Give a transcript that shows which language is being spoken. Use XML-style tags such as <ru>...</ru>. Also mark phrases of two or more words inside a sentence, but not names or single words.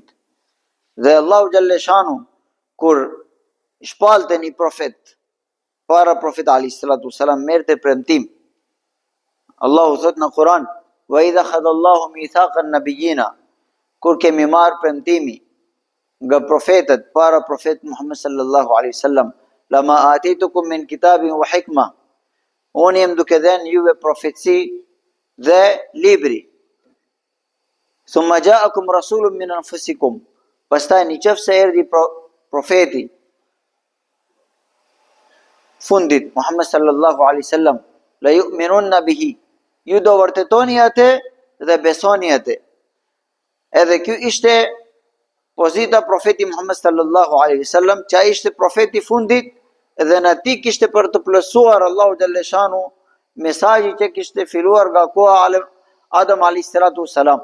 <sq>Dhe Allahu xhalleshanu kur shpalte një profet para profet a.s. merrte premtim. Allahu thot në Kur'an:</sq> <ar>"وإذ أخذ الله ميثاق النبيين",</ar> <sq>kur kemi marrë premtimi nga profetët para profet Muhammed</sq> <ar>صلى الله عليه وسلم, "لما آتيتكم من كتاب وحكمة",</ar> <sq>unë jam duke dhënë juve profeci dhe libri.</sq> <ar>"ثم جاءكم رسول من أنفسكم",</ar> <sq>pastaj nëse erdhi profeti fundit Muhammed</sq> <ar>صلى الله عليه وسلم, "لتؤمنن به",</ar> <sq>ju do vërtetoni atë dhe besoni atë. Edhe kjo ishte pozita profeti Muhammed</sq> <ar>صلى الله عليه وسلم,</ar> <sq>që ai ishte profeti fundit dhe në ti kishte për të plotësuar Allahu xhalleshanu mesazhin që kishte filluar nga koha Adem</sq> <ar>عليه السلام.</ar>